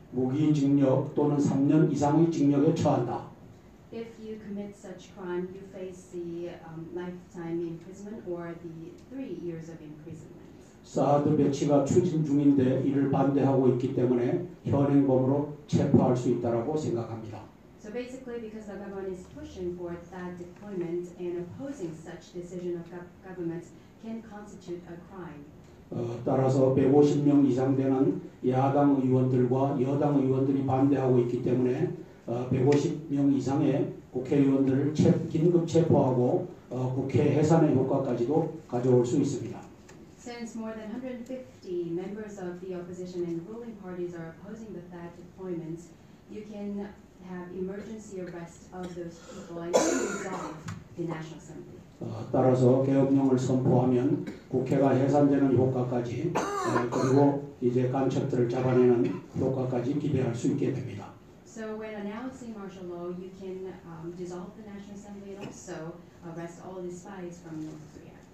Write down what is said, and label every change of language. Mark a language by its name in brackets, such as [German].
[Korean] 무기징역 또는 3년 이상의 징역에 처한다. [English] If you commit such crime, you face the lifetime imprisonment or the 3 years of imprisonment. [Korean] 사드 배치가 추진 중인데 이를 반대하고 있기 때문에 현행범으로 체포할 수 있다라고 생각합니다. [English] So basically, because the government is pushing for that deployment and opposing such decision of government can constitute a crime. [Korean] 따라서 150명 이상 되는 야당 의원들과 여당 의원들이 반대하고 있기 때문에 150명 이상의 국회의원들을 긴급 체포하고 국회 해산의 효과까지도 가져올 수 있습니다. [English] Since more than 150 members of the opposition and ruling parties are opposing the THAAD deployment, you can have emergency arrest of those people and dissolve the National Assembly. [Korean] 따라서 계엄령을 선포하면 국회가 해산되는 효과까지 그리고 이제 간첩들을 잡아내는 효과까지 기대할 수 있게 됩니다. [English] So when announcing martial law, you can dissolve the National Assembly and also arrest all the spies from North Korea.